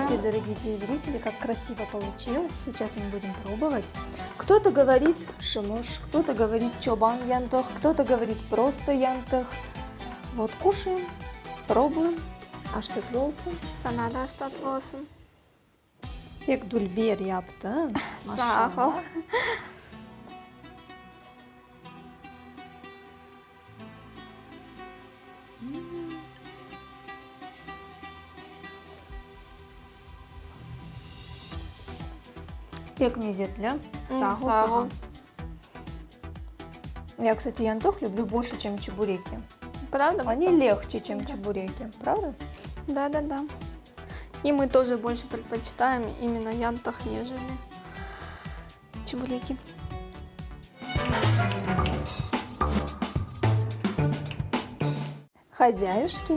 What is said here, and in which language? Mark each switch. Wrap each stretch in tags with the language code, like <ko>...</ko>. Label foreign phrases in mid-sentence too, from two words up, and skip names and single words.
<ru>Смотрите, дорогие телезрители, как красиво получилось. Сейчас мы будем пробовать. Кто-то говорит шимыш, кто-то говорит чобан янтах, кто-то говорит просто янтах. Вот кушаем, пробуем. А что творится? Санада что творится?</ru> <crh>Як дульбер yaptın. Sağ ol. Pek lezzetli. Sağ ol.</crh> <ru>Я, кстати, янтох люблю больше, чем чебуреки. Правда? Они легче, чем чебуреки, правда? Да. И мы тоже больше предпочитаем именно янтах, нежели чебуреки. Хозяюшки.</ru>